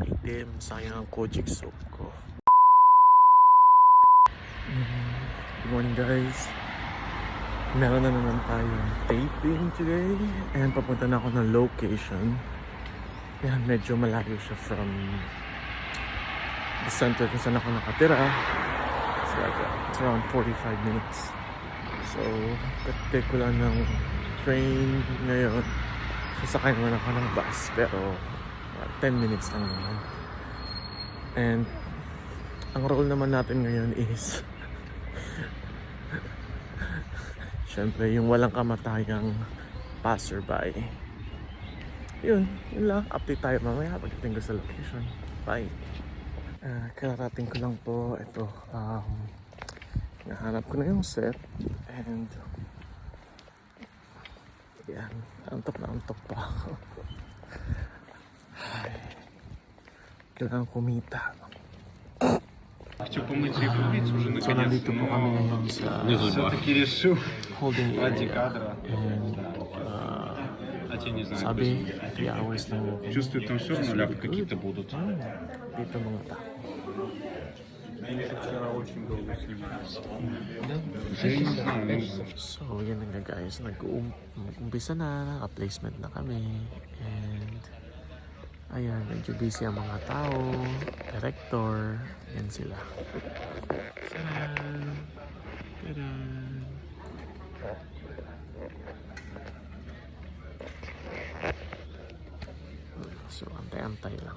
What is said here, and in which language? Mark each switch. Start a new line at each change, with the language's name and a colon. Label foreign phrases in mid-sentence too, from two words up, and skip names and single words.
Filipino: Napakaitim. Sayang ang kojic soup ko.
English: Good morning guys.
Filipino: Meron na naman tayong
English: taping today.
Filipino: And papunta na ako ng location. Yan, medyo malayo siya
English: from the center
Filipino: kung saan ako nakatira.
English: It's like it's around 45 minutes.
Filipino: So, take ko lang ng train ngayon. Sasakay naman ako ng bus, pero 10 minutes lang naman. And ang role naman natin ngayon is syempre yung walang kamatayang passerby. Yun lang. Update tayo mamaya pagdating ko sa location. Bye. Kararating ko lang po. Ito, nahanap ko na yung set. And yan, antok pa ako. Kailangan kumita.
Russian: Хочу помыть репу уже
Filipino: So nandito po kami ngayon sa
Russian: Все-таки решил
English: holding
Russian: ради
English: area.
Russian: кадра.
Filipino: And
Russian: А те не знаю.
Filipino: sabi, 3 hours lang walking.
Russian: Чувствую, там все равно
English: Really
Russian: ляпы
English: good.
Russian: какие-то будут.
Filipino: Dito mga tao.
Russian: Они вчера очень долго снимались. Я не знаю, ну,
Filipino: So yan na nga guys, nag-umpisa na, naka-placement na kami. And ayan, medyo busy ang mga tao, director, yan sila. Taran! Taran! So, antay-antay lang.